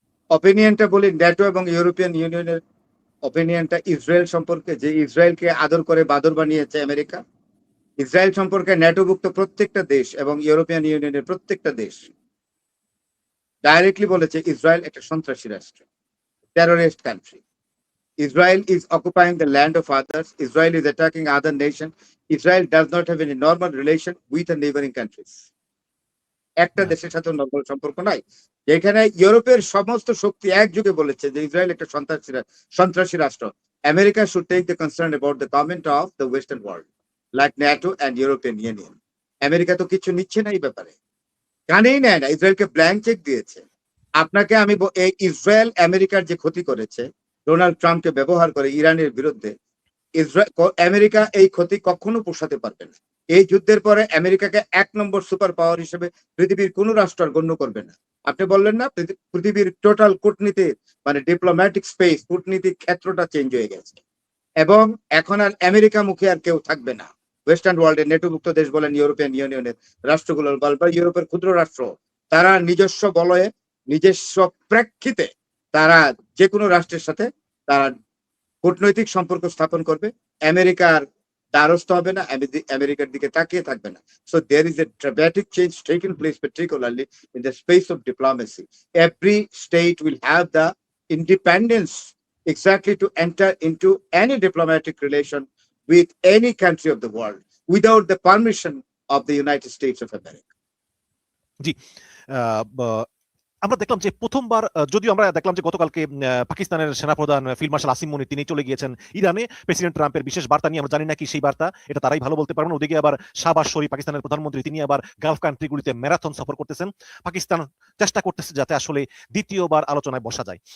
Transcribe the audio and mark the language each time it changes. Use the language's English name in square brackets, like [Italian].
[Bangla] অপিনিয়নটা বলি, ন্যাটো এবং ইউরোপিয়ান ইউনিয়নের অপিনিয়নটা ইসরায়েল সম্পর্কে, যে ইসরায়েলকে আদর করে বাদর বানিয়েছে আমেরিকা। ইসরায়েল সম্পর্কে ন্যাটোভুক্ত প্রত্যেকটা দেশ এবং ইউরোপিয়ান ইউনিয়নের প্রত্যেকটা দেশ ডাইরেক্টলি বলেছে ইসরায়েল একটা সন্ত্রাসী রাষ্ট্র, [English] Terrorist country. Israel is occupying the land of others. Israel is attacking other nations. Israel does not have any normal relation with the neighboring countries. [Bangla] একটা দেশের সাথে নর্মাল সম্পর্ক নাই। যেখানে ইউরোপের সমস্ত শক্তি একযোগে বলেছে যে ইসরায়েল একটা সন্ত্রাসী রাষ্ট্র। [English] America should take the concern about the comment of the Western world, like NATO and European Union. [Bangla] America তো কিছু নিচ্ছে না এই ব্যাপারে, কানেই নেয় না, ইসরায়েলকে ব্ল্যাঙ্ক চেক দিয়েছে। আপনাকে আমি এই ইসরায়েল আমেরিকার যে ক্ষতি করেছে ডোনাল্ড ট্রাম্পকে ব্যবহার করে ইরানের বিরুদ্ধে, আমেরিকা এই ক্ষতি কখনো পোষাতে পারবে না। এই যুদ্ধের পরে আমেরিকাকে 1 নম্বর সুপার পাওয়ার হিসেবে পৃথিবীর কোন রাষ্ট্র আর গণ্য করবে না। আপনি বললেন না পৃথিবীর টোটাল কূটনীতি মানে ডিপ্লোম্যাটিক স্পেস কূটনীতিক ক্ষেত্রটা চেঞ্জ হয়ে গেছে এবং এখন আর আমেরিকা মুখে আর কেউ থাকবে না। ওয়েস্টার্ন ওয়ার্ল্ডের নেটোভুক্ত দেশ বলেন, ইউরোপিয়ান ইউনিয়নের রাষ্ট্রগুলোর বা ইউরোপের ক্ষুদ্র রাষ্ট্র, তারা নিজস্ব বলয়ে নিজস্ব প্রেক্ষিতে তারা যে কোনো রাষ্ট্রের সাথে তারা কূটনৈতিক সম্পর্ক স্থাপন করবে। আমেরিকার দ্বারস্থ হবে না, আমেরিকার দিকে তাকিয়ে থাকবে না। [English] So there is a dramatic change taking place, particularly in the space of diplomacy. Every state will have the independence exactly to enter into any diplomatic relation with any country of the world without the permission of the United States of America. [Bangla] জি। আমরা দেখলাম যে প্রথমবার যদিও আমরা দেখলাম যে গতকালকে পাকিস্তানের সেনাপ্রধান ফিল্ড মার্শাল আসিম মনির তিনি চলে গিয়েছেন ইরানে প্রেসিডেন্ট ট্রাম্পের বিশেষ বার্তা নিয়ে। আমরা জানি না কি সেই বার্তা, এটা তারাই ভালো বলতে পারবেন। ওদিকে আবার শাহবাজ শরীফ পাকিস্তানের প্রধানমন্ত্রী তিনি আবার গালফ কান্ট্রিগুলিতে ম্যারাথন সফর করতেছেন। পাকিস্তান চেষ্টা করতেছে যাতে আসলে দ্বিতীয়বার আলোচনায় বসা যায়।